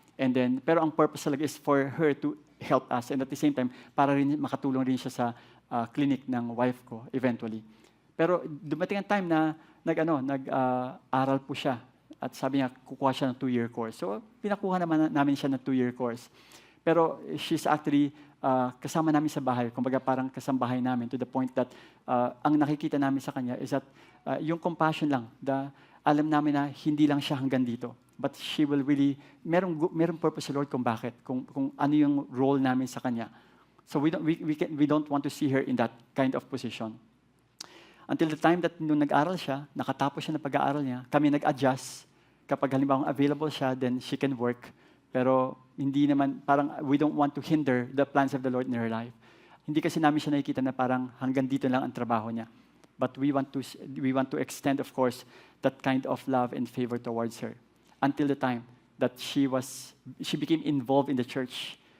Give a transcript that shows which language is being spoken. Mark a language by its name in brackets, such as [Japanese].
[English] And then, [Filipino] pero ang [English] purpose talaga is for her to help us. And at the same time, [Filipino] para rin makatulong rin siya sa clinic ng wife ko eventually. Pero dumating ang time na nag-aral po siya. At sabi niya, kukuha siya ng 2-year course. So, pinakuha naman namin siya ng 2-year course. Pero she's actually kasama namin sa bahay. Kumbaga parang kasambahay namin [English] to the point that [Filipino] ang nakikita namin sa kanya is that yung compassion lang. Alam namin na hindi lang siya hanggang dito. [English] But she will really, [Filipino] merong purpose sa Lord kung bakit, kung ano yung role namin sa kanya. [English] So we don't want to see her in that kind of position. Until the time that [Filipino] nung nag-aral siya, nakatapos siya ng pag-aaral niya, kami nag-adjust. Kapag halimbawa available siya, [English] then she can work. [Filipino] Pero hindi naman, parang [English] we don't want to hinder the plans of the Lord in her life. [Filipino] Hindi kasi namin siya nakikita na parang hanggang dito lang ang trabaho niya. [English] But we want to extend, of course, that kind of love and favor towards her. Until the time that she became involved in the church.